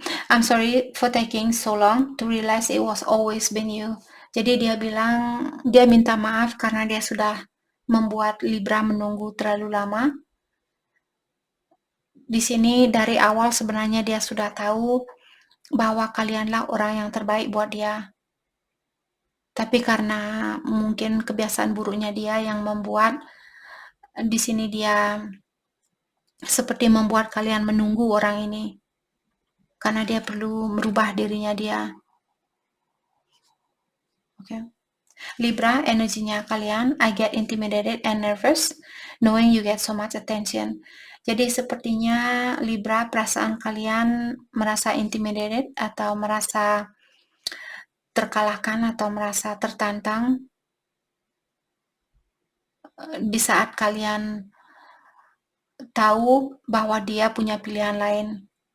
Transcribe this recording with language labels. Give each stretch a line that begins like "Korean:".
English: I'm sorry for taking so long to realize it was always been you.
Indonesian: Jadi dia bilang, dia minta maaf karena dia sudah membuat Libra menunggu terlalu lama. Di sini dari awal sebenarnya dia sudah tahu bahwa kalianlah orang yang terbaik buat dia. Tapi karena mungkin kebiasaan buruknya dia yang membuat di sini dia seperti membuat kalian menunggu orang ini. Karena dia perlu merubah dirinya dia. Oke.
English: Libra,
Indonesian: energinya kalian,
English: I get intimidated and nervous knowing you get so much attention.
Indonesian: Jadi sepertinya Libra, perasaan kalian merasa intimidated atau merasa terkalahkan atau merasa tertantang di saat kalian tahu bahwa dia punya pilihan lain.